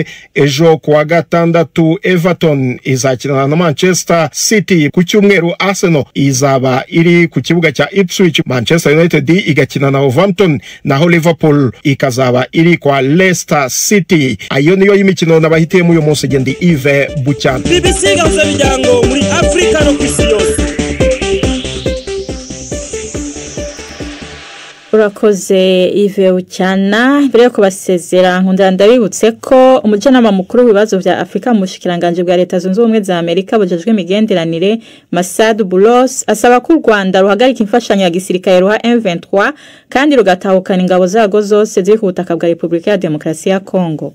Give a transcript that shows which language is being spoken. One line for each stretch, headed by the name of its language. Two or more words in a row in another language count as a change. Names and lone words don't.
Kinyarwanda: Ejo kuwa gatandatu Everton izakina na Manchester City. Ku cyumweru Arsenal izaba iri ku kibuga cya Ipswich. Manchester United igakina na Wolverhampton, naho Liverpool ikazaba iri kwa Leicester City. Ayo niyo y'imikino nabahitiyemo uyu munsi. Gendi Yves Bucyana. BBC gahuza miryango muri Afrika no kwisi yose. Urakoze Yves Bucyana.
Rundi: Mbere yo kubasezera nkunda ndabibutse ko umujyanama mukuru w'ibibazo bya Afrika mu bushikiranganje bwa Leta Zunze Ubumwe za Amerika bujejwe imigenderanire Masad Boulos asaba ko u Rwanda ruhagarika imfashanyo ya gisirikare ruha M23 kandi rugatahukana ingabo zago zose ziri ku butaka bwa Repubulika ya Demokarasi ya Kongo.